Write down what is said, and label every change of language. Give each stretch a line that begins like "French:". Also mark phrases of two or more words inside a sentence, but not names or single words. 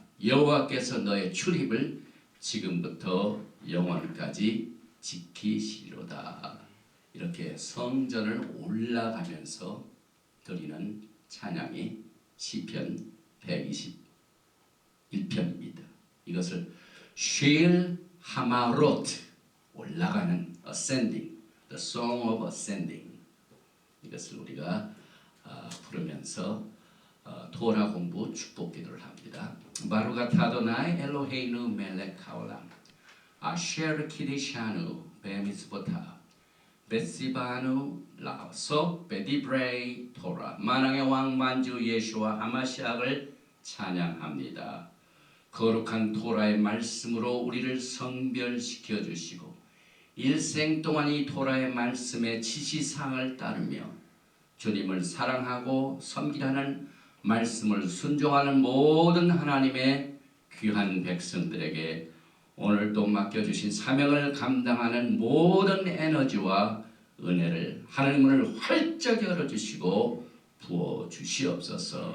Korean: 여호와께서 너의 출입을 지금부터 영원까지 지키시리로다. 이렇게 성전을 올라가면서 드리는 찬양이 시편 121편입니다. 이것을
Hebrew: שיר המעלות
Korean: 올라가는
English: ascending, the song of ascending
Korean: 이것을 우리가 부르면서 토라 공부 축복 기도를 합니다.
Hebrew: ברוך אתה אדוני אלוהינו מלך העולם אשר קידשנו במצוותיו וציוונו לעסוק בדברי תורה
Korean: 만왕의 왕 만주 예수와 하마시악을 찬양합니다. 거룩한 토라의 말씀으로 우리를 성별시켜 주시고 일생 동안 이 토라의 말씀의 지시사항을 따르며 주님을 사랑하고 섬기라는 말씀을 순종하는 모든 하나님의 귀한 백성들에게 오늘도 맡겨주신 사명을 감당하는 모든 에너지와 은혜를 하나님 문을 활짝 열어주시고 부어주시옵소서.